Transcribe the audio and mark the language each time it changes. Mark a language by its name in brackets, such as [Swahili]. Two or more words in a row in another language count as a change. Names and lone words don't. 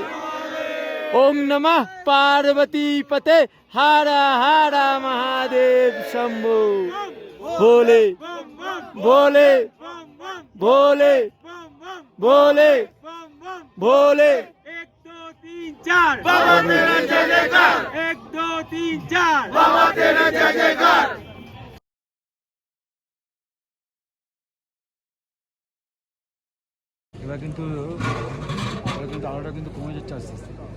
[Hindi] ओम नमः पार्वती पते हर हर महादेव शंभो। बोले बोले बोले बोले बोले 1 2 3 4 बाबा तेरा जय जयकार। 1 2 3 4 बाबा तेरा जय जयकार। [Bangla] এবার কিন্তু আলোটা কিন্তু কমে যাচ্ছে আস্তে আস্তে।